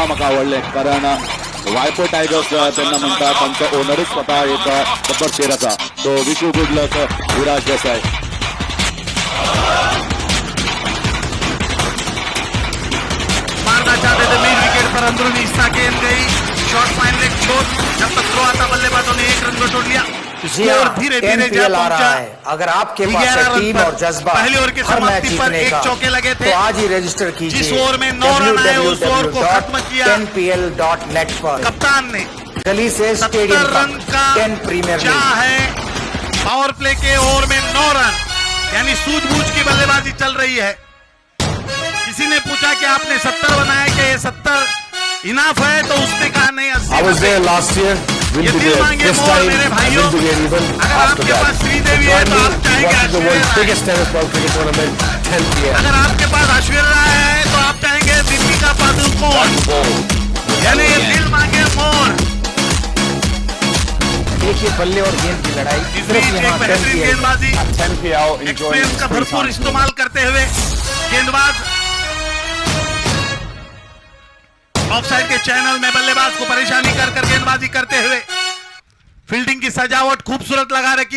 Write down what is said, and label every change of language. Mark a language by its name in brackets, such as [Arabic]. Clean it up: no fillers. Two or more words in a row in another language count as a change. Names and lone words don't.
[Konkani] म्हाका आवडलें कारण वाळपय टायगर्स तेन्ना म्हणटा तांचो ओनरूच स्वता एक गब्बर शेर आसा [English] so wish you good luck [Konkani] विराज देसाय [Hindi] मारना चाहते थे मेन विकेट पर अंदरूनी हिस्सा गेंद गई शॉर्ट फाइन लेग छोड़ जब तक थ्रो आता बल्लेबाजों ने 1 रन को तोड़ लिया स्कोर धीरे-धीरे जा पहुंचा है। अगर आपके पास है टीम और जज्बा पहले ओवर की समाप्ति पर 1 चौके लगे थे तो आज ही रजिस्टर कीजिए जिस ओवर में 9 रन आए उस ओवर को खत्म किया www.npl.net पर कप्तान ने गली से स्टेडियम रन का 10 प्रीमियर क्या है पावर प्ले के ओवर में 9 रन यानी सूझबूझ की बल्लेबाजी चल रही है किसी ने पूछा कि आपने 70 बनाया कि ये 70 इनाफ है तो उसने कहा नहीं 80 [English] I was there last year, will be there this time, and will be there even after that. So join me watching the world's biggest tennis ball cricket tournament, 10 p.m. [Hindi] अगर आपके पास ऐश्वर्या है तो आप चाहेंगे दीपिका पादुकोण यानी ये दिल मांगे मोर देखिए बल्ले और गेंद की लड़ाई बेहतरीन गेंदबाजी एक्सपीरियंस का भरपूर इस्तेमाल करते हुए गेंदबाज ऑफसाइड के चैनल में बल्लेबाज को परेशानी कर गेंदबाजी करते हुए फील्डिंग की सजावट खूबसूरत लगा रखी